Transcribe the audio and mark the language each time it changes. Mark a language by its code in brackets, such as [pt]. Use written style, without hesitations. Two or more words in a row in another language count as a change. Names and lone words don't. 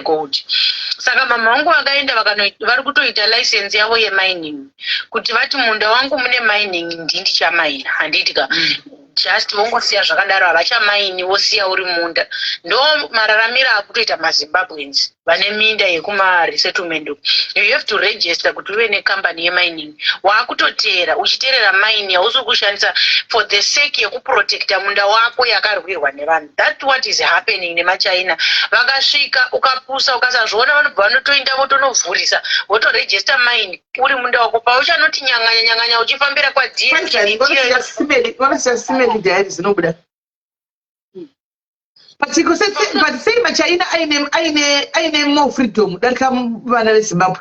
[sn] gold saka mama wangu vakaenda vari kutoita license yavo yemining kuti vati munda wangu mune mining ndindichamaina handiitika just vongosiya zvakadaro havachamaini wosiya uri munda ndo mararamiro akutoita mazimbabweans vane minda yekumaresettlement [en] you have to register [sn] kuti uve nekambani yemining waakutotera uchiterera mine hausi kushandisa [en] for the sake [sn] yekuprotecta munda wako yakarwirwa nevanhu [en] that's what is happening [sn] nemachaina vakasvika ukapusa ukasazviona vanobva vanotoinda votonovhurisa votoregister mine uri munda wako pauchanoti nyanganya uchifambira kwadnvakasiya diary zvinobuda but sei machaina aine [en] more freedom [sn] darika vana vezimbabwe